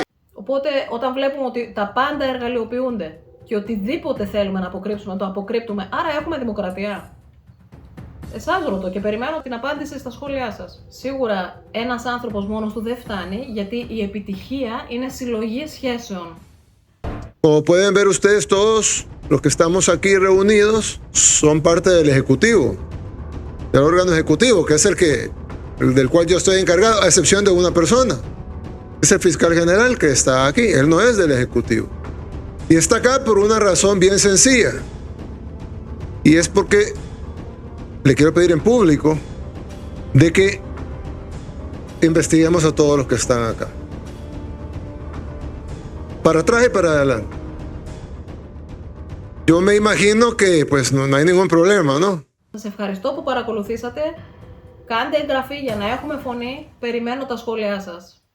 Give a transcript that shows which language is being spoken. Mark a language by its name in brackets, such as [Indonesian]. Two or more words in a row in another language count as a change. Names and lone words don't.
[Greek] Οπότε όταν βλέπουμε ότι τα πάντα εργαλειοποιούνται και οτιδήποτε θέλουμε να αποκρύψουμε, το αποκρύπτουμε, άρα έχουμε δημοκρατία. Εσάς ρωτώ και περιμένω την απάντηση στα σχόλιά σας. Σίγουρα ένας άνθρωπος μόνος του δεν φτάνει, γιατί η επιτυχία είναι συλλογή σχέσεων. [Spanish] Como pueden ver ustedes todos, los que estamos aquí reunidos son parte del Ejecutivo, del órgano ejecutivo, que es del cual yo estoy encargado, a excepción de una persona. Es el fiscal general que está aquí, él no es del Ejecutivo. Y está acá por una razón bien sencilla. Y es porque le quiero pedir en público de que investiguemos a todos los que están acá. Para atrás y para adelante. Yo me imagino que pues no hay ningún problema, ¿no? [Greek] Σας ευχαριστώ που παρακολουθήσατε Κάντε εγγραφή για να έχουμε φωνή. Περιμένω τα σχόλιά σας.